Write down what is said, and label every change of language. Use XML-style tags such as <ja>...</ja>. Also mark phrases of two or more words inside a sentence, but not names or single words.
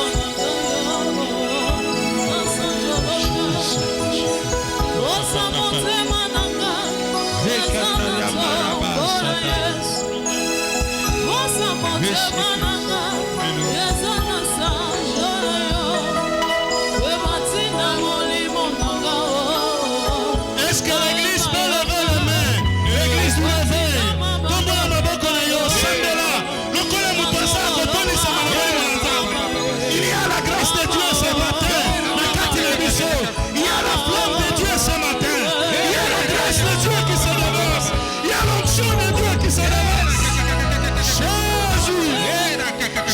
<fr>Est-ce que l'église peut lever les mains? L'église peut lever.</fr> <ln>Tombe la maboko na yo, sandela. Lokola mutasa kotoni sa malabali malazaba.</ln> <fr>Il y a la grâce de Dieu ce matin.</fr> <ln>Na kati na biso.</ln> <fr>Il y a la flamme de Dieu ce matin. Il y a la grâce de Dieu qui se déverse. Il y a l'onction de Dieu qui se déverse. Jésus.</fr>